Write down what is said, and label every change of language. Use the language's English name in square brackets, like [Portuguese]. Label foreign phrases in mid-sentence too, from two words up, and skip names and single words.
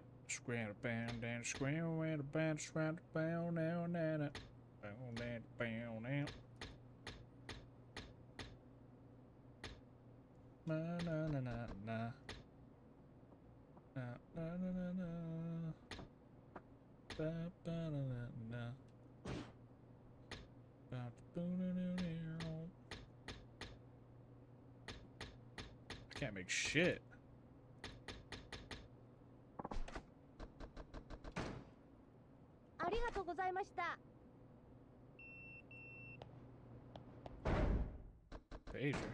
[English] Scram, band, and scram, and band, scram, bound, now, now, bound, bound, now. Na, na, na, na, na. Na, na, na, na, na. Ba, ba, na, na, na. Ba, boo, na, na, na. I can't make shit. Pager.